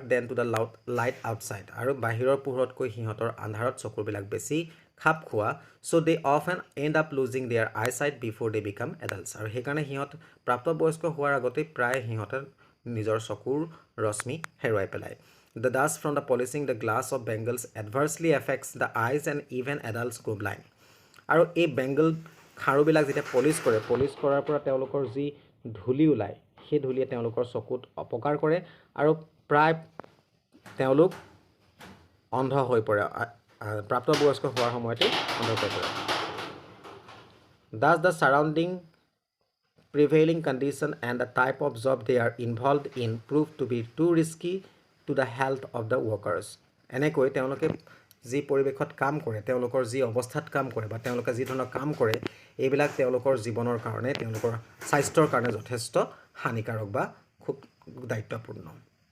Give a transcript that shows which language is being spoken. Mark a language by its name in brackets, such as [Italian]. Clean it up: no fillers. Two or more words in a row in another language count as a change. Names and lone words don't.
[English] then to the light outside [Assamese] আৰু বাহিৰৰ পোহৰতকৈ সিহঁতৰ আন্ধাৰত চকুৰবিলাক বেছি খাপ খোৱা [English] So they often end up losing their eye sight before they become adults [Assamese] আৰু সেইকাৰণে সিহঁত প্ৰাপ্তবয়স্ক হোৱাৰ আগতেই প্ৰায় সিহঁতে নিজৰ চকুৰ ৰশ্মি হেৰুৱাই পেলায় [English] The dust from the polishing the glass of Bengals adversely affects the eyes and even adults go blind. [Assamese] আৰু এই বেংগল খাৰুবিলাক যেতিয়া পলিচ কৰাৰ পৰা তেওঁলোকৰ যি ধূলি ওলায় সেই ধূলিয়ে তেওঁলোকৰ চকুত অপকাৰ কৰে আৰু প্ৰায় তেওঁলোক অন্ধ হৈ পৰে প্ৰাপ্তবয়স্ক হোৱাৰ সময়তে অন্ধ হৈ পৰে [English] Thus the surrounding prevailing condition and the type of job they are involved in prove to be too risky to the health of the workers. [Assamese] এনেকৈ তেওঁলোকে যি পৰিৱেশত কাম কৰে তেওঁলোকৰ যি অৱস্থাত কাম কৰে বা তেওঁলোকে যি ধৰণৰ কাম কৰে এইবিলাক তেওঁলোকৰ জীৱনৰ কাৰণে তেওঁলোকৰ স্বাস্থ্যৰ কাৰণে যথেষ্ট হানিকাৰক বা খুব দায়িত্বপূৰ্ণ